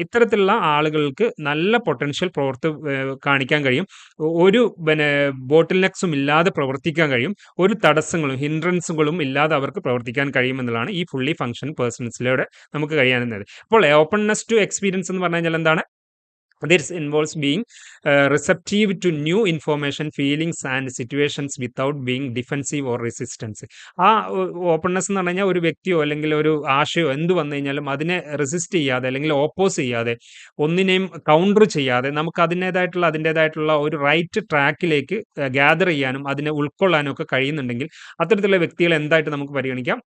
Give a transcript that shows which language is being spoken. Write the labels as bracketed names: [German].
[Malayalam] ഇത്തരത്തിലുള്ള ആളുകൾക്ക് നല്ല പൊട്ടൻഷ്യൽ കാണിക്കാൻ കഴിയും. ഒരു ബോട്ടിൽ നെക്സും ഇല്ലാതെ പ്രവർത്തിക്കാൻ കഴിയും. ഒരു തടസ്സങ്ങളും ഹിൻഡ്രൻസുകളും ഇല്ലാതെ അവർക്ക് പ്രവർത്തിക്കാൻ കഴിയും എന്നുള്ളതാണ് ഈ ഫുള്ളി ഫംഗ്ഷൻ പേഴ്സൺസിലൂടെ നമുക്ക് കഴിയാവുന്നത്. അപ്പോൾ [English] openness to experience [Malayalam] എന്ന് പറഞ്ഞു കഴിഞ്ഞാൽ എന്താണ്? [English] This involves being receptive to new information, feelings and situations without being defensive or resistance. [Malayalam] ആ ഓപ്പൺനെസ് എന്ന് പറഞ്ഞു കഴിഞ്ഞാൽ ഒരു വ്യക്തിയോ അല്ലെങ്കിൽ ഒരു ആശയോ എന്ത് വന്നു കഴിഞ്ഞാലും അതിനെ റെസിസ്റ്റ് ചെയ്യാതെ അല്ലെങ്കിൽ ഓപ്പോസ് ചെയ്യാതെ ഒന്നിനെയും കൗണ്ടർ ചെയ്യാതെ നമുക്ക് അതിൻ്റെതായിട്ടുള്ള ഒരു റൈറ്റ് ട്രാക്കിലേക്ക് ഗ്യാദർ ചെയ്യാനും അതിനെ ഉൾക്കൊള്ളാനും ഒക്കെ കഴിയുന്നുണ്ടെങ്കിൽ അത്തരത്തിലുള്ള വ്യക്തികളെ എന്തായിട്ട് നമുക്ക് പരിഗണിക്കാം?